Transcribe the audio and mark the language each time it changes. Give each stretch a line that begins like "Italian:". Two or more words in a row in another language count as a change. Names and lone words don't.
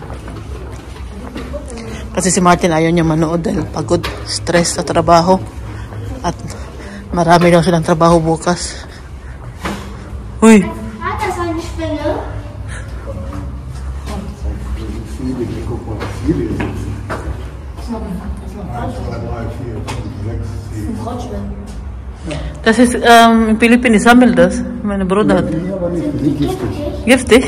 Filipino: Kasi si Martin ayaw niya manood dahil pagod, stress sa trabaho. At marami daw silang trabaho bukas. Uy!
German: Hat das eine Spinne? Das ist, in Philippinen sammelt das. Meine Bruder hat. Giftig?